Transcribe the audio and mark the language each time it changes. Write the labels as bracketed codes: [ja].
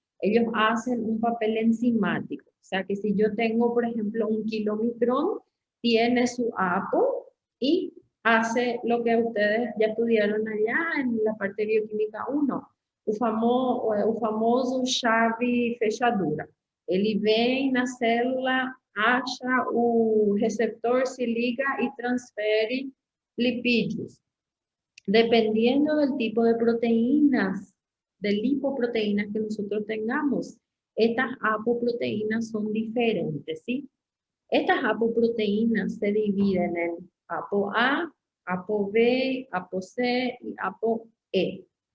[es] Ellos hacen un papel enzimático. O sea que si yo tengo, por ejemplo, un kilomicrón, tiene su APO y hace lo que ustedes ya estudiaron allá en la parte bioquímica 1, [pt] o famoso chave fechadura. Ele vem na célula, acha o receptor, se liga [es] y transfiere [pt] lipídios. [es] Dependiendo del tipo de proteínas, de lipoproteínas que nosotros tengamos, estas apoproteínas son diferentes, ¿sí? Estas apoproteínas se dividen en ApoA, ApoB, ApoC y ApoE.